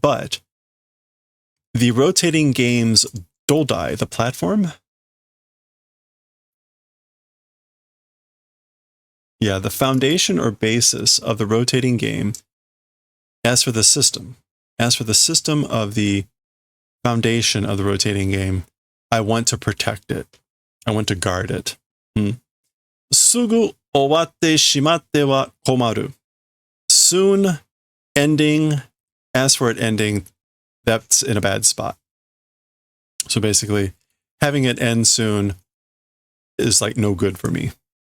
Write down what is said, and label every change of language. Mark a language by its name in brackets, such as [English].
[English] But the rotating games Dodai, the platform, yeah, the foundation or basis of the rotating game, as for the system of the foundation of the rotating game, I want to protect it. I want to guard it. [Japanese] すぐ終わってしまっては困る. [English] Soon ending, as for it ending, that's in a bad spot. So basically, having it end soon is like no good for me.